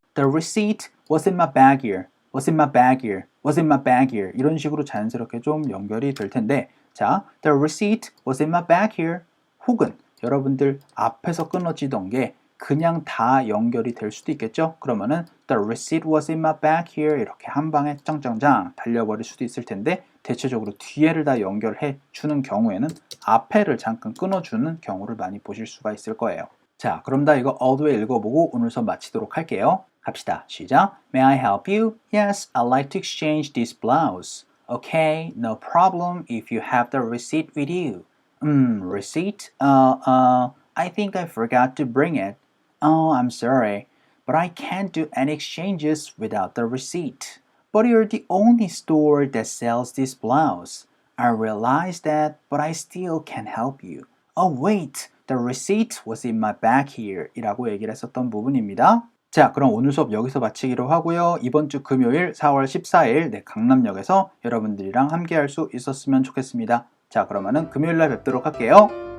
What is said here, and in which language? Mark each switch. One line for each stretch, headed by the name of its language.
English: The receipt was in my bag here. Was in my bag here. Was in my bag here.
Korean: 이런 식으로 자연스럽게 좀 연결이 될 텐데 자,
English: the receipt was in my bag here.
Korean: 혹은 여러분들 앞에서 끊어지던 게 그냥 다 연결이 될 수도 있겠죠? 그러면은
English: the receipt was in my bag here
Korean: 이렇게 한 방에 짱짱짱 달려버릴 수도 있을 텐데 대체적으로 뒤에를 다 연결해 주는 경우에는 앞에를 잠깐 끊어주는 경우를 많이 보실 수가 있을 거예요. 자, 그럼 다 이거
English: all the way
Korean: 읽어보고 오늘 수업 마치도록 할게요. 갑시다. 시작.
English: May I help you? Yes, I'd like to exchange this blouse. Okay, no problem if you have the receipt with you. Receipt? I think I forgot to bring it. Oh, I'm sorry, but I can't do any exchanges without the receipt. But you're the only store that sells this blouse. I realize that, but I still can't help you. Oh, wait, the receipt was in my bag here.
Korean: 이라고 얘기를 했었던 부분입니다. 자, 그럼 오늘 수업 여기서 마치기로 하고요. 이번 주 금요일 4월 14일 강남역에서 여러분들이랑 함께 할 수 있었으면 좋겠습니다. 자, 그러면은 금요일 날 뵙도록 할게요.